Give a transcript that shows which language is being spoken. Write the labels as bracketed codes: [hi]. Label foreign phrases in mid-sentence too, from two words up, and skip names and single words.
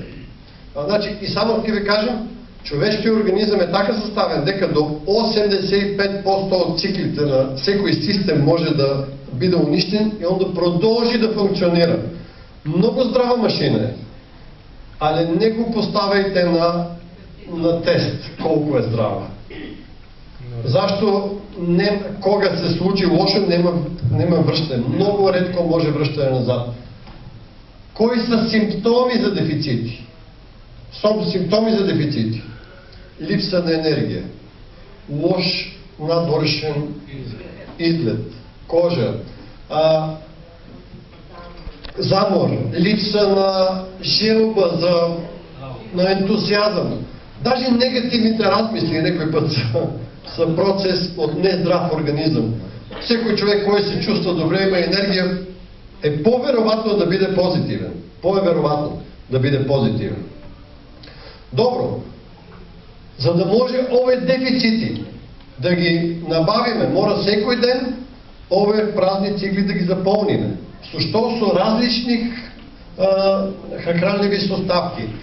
[mk] Значи, и само ќе ви кажам, човешкиот организам е така составен дека до 85% од циклите на секој систем може да биде уништен и он да продолжи да функционира. Много здрава машина е. Але не го поставајте на тест колку е здрава. Зашто кога се случи лошо нема връщане. Много ретко може връщане назад. Кои са симптоми за дефицити? Симптоми за дефицити. Липса на енергия. Лош надворешен изглед. Кожа. Замор, липса на желба, на ентусиазъм. Даже негативните размисли некој път са [bg] процес от нездрав организъм. [mk] Секој човек кој се чувства добре, има енергия, е по-вероятно да биде позитивен. По-вероятно да биде позитивен. Добро. За да може овие дефицити да ги набавиме, мора секој ден овие празни цикли да ги заполниме. Со што? Со различни хранливи составки.